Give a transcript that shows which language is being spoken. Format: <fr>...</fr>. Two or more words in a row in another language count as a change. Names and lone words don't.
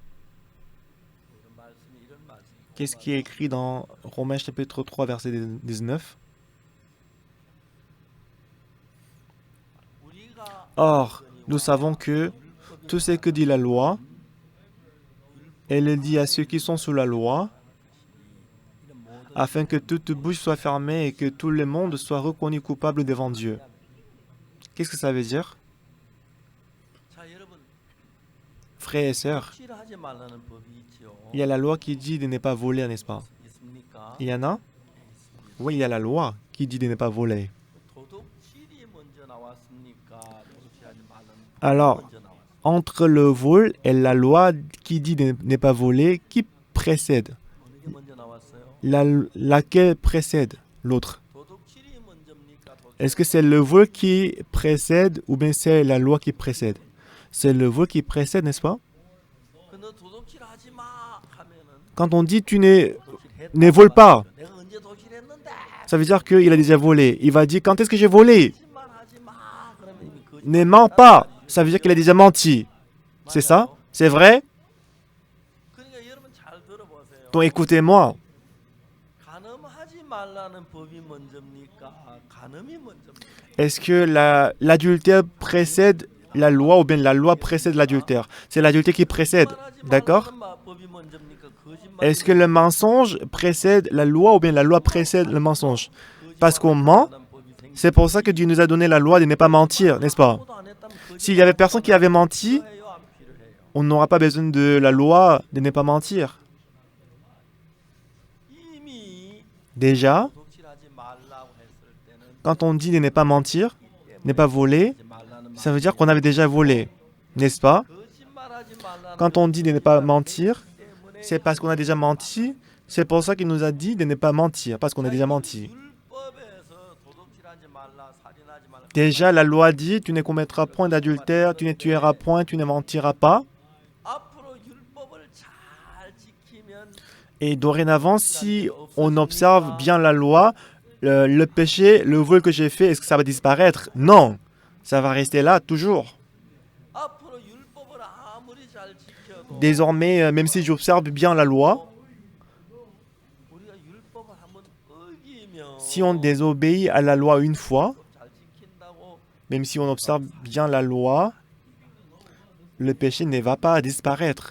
<fr>Qu'est-ce qui est écrit dans Romains chapitre 3, verset 19? Or, nous savons que tout ce que dit la loi, Elle dit à ceux qui sont sous la loi,</fr> <ko>이런 모든</ko> <fr>afin que toute bouche soit fermée et que tout le monde soit reconnu coupable devant Dieu. Qu'est-ce que ça veut dire?</fr> <ko>자, 여러분,</ko> <fr>Frères et sœurs,</fr> <ko>도둑질하지 말라는 법이 있죠.</ko> <fr>il y a la loi qui dit de ne pas voler, n'est-ce pas?</fr> <ko>있습니까?</ko> <fr>Il y en a?</fr> <ko>있습니다.</ko> <fr>Oui, il y a la loi qui dit de ne pas voler.</fr> <ko>도둑질이 먼저 나왔습니까? 도둑질하지 말라는 법이</ko> <fr>Alors,</fr> <ko>먼저 나왔습니까?</ko> <fr>entre le vol et la loi qui dit de ne pas voler, qui précède?</fr> <ko>어느 게 먼저 나왔어요?</ko> <fr>Laquelle précède l'autre?</fr> <ko>도둑질이 먼저입니까?</ko> <fr>Est-ce que c'est le vol qui précède ou bien c'est la loi qui précède? C'est le vol qui précède, n'est-ce pas?</fr> <ko>너 도둑질하지 마 하면은</ko> <fr>Quand on dit tu ne</fr> <ko>도둑질했다.</ko> <fr>vole pas,</fr> <ko>내가 언제 도둑질했는데?</ko> <fr>ça veut dire qu'il a déjà volé. Il va dire quand est-ce que j'ai volé?</fr> <ko>거짓말하지 마. 그러면 이미 거짓말.</ko> <fr>Ne mens pas. Ça veut dire qu'il a déjà menti. C'est ça? C'est vrai?</fr> <ko>그러니까 여러분 잘 들어보세요.</ko> <fr>Donc écoutez-moi.</fr> <ko>간음하지 말라는 법이 먼저입니까? 간음이 먼저입니까?</ko> <fr>Est-ce que l'adultère précède la loi ou bien la loi précède l'adultère? C'est l'adultère qui précède.</fr> <ko>거짓말하지</ko> <fr>D'accord?</fr> <ko>말라는 법이 먼저입니까? 거짓말이</ko> <fr>Est-ce que le mensonge précède la loi ou bien la loi précède le mensonge? Parce qu'on ment,</fr> <ko>거짓말하는 법이 생기는</ko> <fr>c'est pour ça que Dieu nous a donné la loi de ne pas mentir, n'est-ce pas?</fr> <ko>아무도 안 했다면</ko> <fr>S'il y avait personne qui avait menti,</fr> <ko>필요해요, 안 필요해요?</ko> <fr>on n'aura pas besoin de la loi de ne pas mentir.</fr> <ko>이미</ko> <fr>Déjà,</fr> <ko>도둑질하지 말라고 했을 때는</ko> <fr>quand on dit de ne pas mentir, ne pas voler,</fr> <ko>하지 말라는</ko> <fr>ça veut dire qu'on avait déjà volé, n'est-ce pas?</fr> <ko>거짓말하지 말라는</ko> <fr>Quand on dit de ne pas mentir,</fr> <ko>때문에</ko> <fr>c'est parce qu'on a déjà menti. C'est pour ça qu'il nous a dit de ne pas mentir, parce qu'on a déjà menti.</fr> <ko>율법에서 도둑질하지 말라, 살인하지 말라.</ko> <fr>Déjà, la loi dit, tu ne commettras point d'adultère, tu ne tueras point, tu ne mentiras pas.</fr> <ko>앞으로 율법을 잘 지키면</ko> <fr>Et dorénavant, si on observe bien la loi, le péché, le vol que j'ai fait, est-ce que ça va disparaître? Non, ça va rester là toujours.</fr> <ko>앞으로 율법을 아무리 잘 지켜도</ko> <fr>Désormais, même si j'observe bien la loi,</fr> <ko>우리가 율법을 한번 어기면</ko> <fr>si on désobéit à la loi une fois,</fr> <ko>잘 지킨다고</ko> <fr>même si on observe bien la loi, le péché ne va pas disparaître.</fr>